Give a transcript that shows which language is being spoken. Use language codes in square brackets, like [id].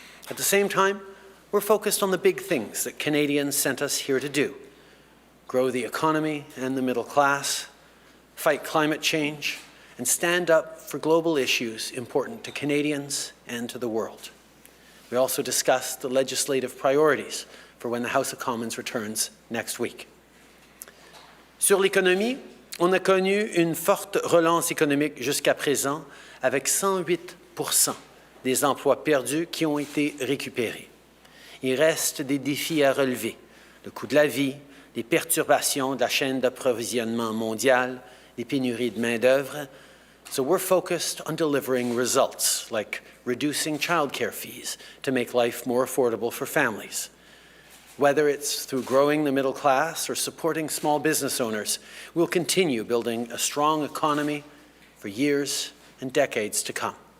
[en] At the same time, we're focused on the big things that Canadians sent us here to do: grow the economy and the middle class, fight climate change, and stand up for global issues important to Canadians and to the world. We also discussed the legislative priorities for when the House of Commons returns next week. [fr] Sur l'économie, on a connu une forte relance économique jusqu'à présent, avec 108% des emplois perdus qui ont été récupérés. Il reste des défis à relever: le coût de la vie, les perturbations de la chaîne d'approvisionnement mondiale, les pénuries de main-d'œuvre. [en] So we're focused on delivering results, like reducing childcare fees to make life more affordable for families. Whether it's through growing the middle class or supporting small business owners, we'll continue building a strong economy for years and decades to come.